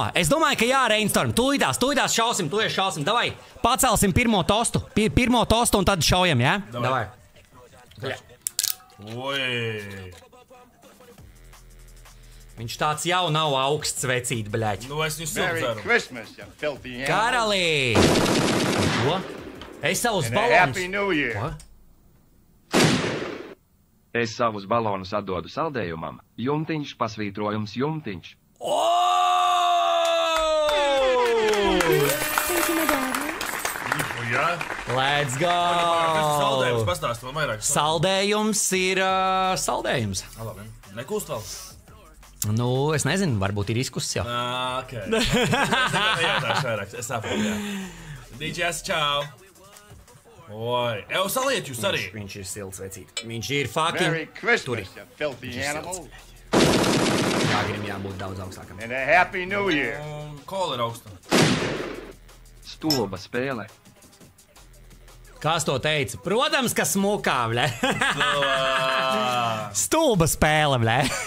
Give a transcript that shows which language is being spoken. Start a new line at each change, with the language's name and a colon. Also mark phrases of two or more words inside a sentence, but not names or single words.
Latvian: Es domāju, ka jā, Rainstorm. Tūlītās šausim. Davai, pacelsim pirmo tostu. Pirmo tostu un tad šaujam, jā? Davai. Oi. Viņš tāds jau nav augsts vecīt, bļaļ. Nu, es viņu siltu
English: Christmas, you filthy animal.
Latvian: Karalī! Ko? Es savus
English: And a
Latvian: balonus...
English: Happy New Year.
Latvian: Ko? Es savus balonus atdodu saldējumam. Jumtiņš, pasvītrojums, jumtiņš. Jā.
English: Let's go!
Latvian: Kas ir saldējums? Pastāst vēl vairāk. Saldējums ir saldējums. Labi. Nekūst vēl? Nu, es nezinu, varbūt ir izkusis jau. Ok. Nejautāšu vairāk. Es saprotu, jā. DJs, čau. Oi. Evo, saliet jūs arī. Viņš ir silts vecīt. Viņš ir fucking...
English: Merry Christmas, you filthy animal.
Latvian: Jāgrim jābūt daudz augstākam.
English: And a Happy New Year.
Latvian: Kola ir augsta. Stulba spēle. Kas to teica? Protams, ka smukā, bļē. Stulba spēle, bļē.